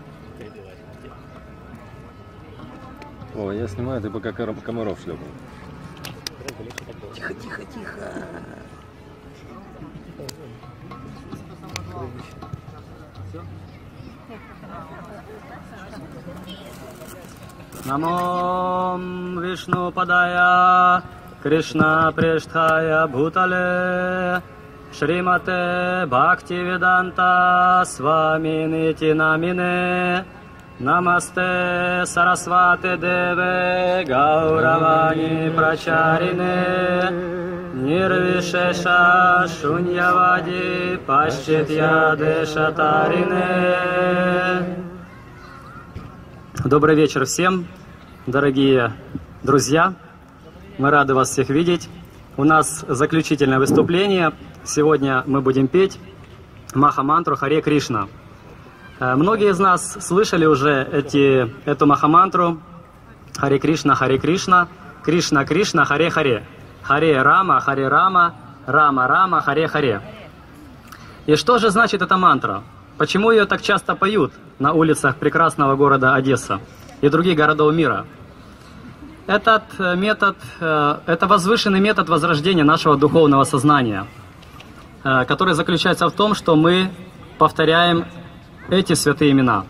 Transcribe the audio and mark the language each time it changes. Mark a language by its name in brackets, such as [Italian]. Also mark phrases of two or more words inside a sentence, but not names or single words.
[Russian] О, я снимаю, ты пока комаров шлепал. Тихо, тихо, тихо. [Sanskrit] नमः ॐ विष्णु पादाय कृष्ण प्रेष्ठाय भूतले श्रीमते भक्तिवेदान्त स्वामी इति नामिने नमस्ते सरस्वती देवे गौरवाणी प्रचारिणे निर्विशेष शून्यवादि पाश्चात्य देशतारिणे. [Russian] Добрый вечер всем, дорогие друзья. Мы рады вас всех видеть. У нас заключительное выступление. Сегодня мы будем петь Маха-мантру Харе Кришна. Многие из нас слышали уже эту Маха-мантру Харе Кришна, Кришна Кришна, Харе Харе. Харе Рама, Рама Рама, Харе Харе. И что же значит эта мантра? Почему ее так часто поют на улицах прекрасного города Одесса и других городов мира? Этот метод, это возвышенный метод возрождения нашего духовного сознания, который заключается в том, что мы повторяем эти святые имена.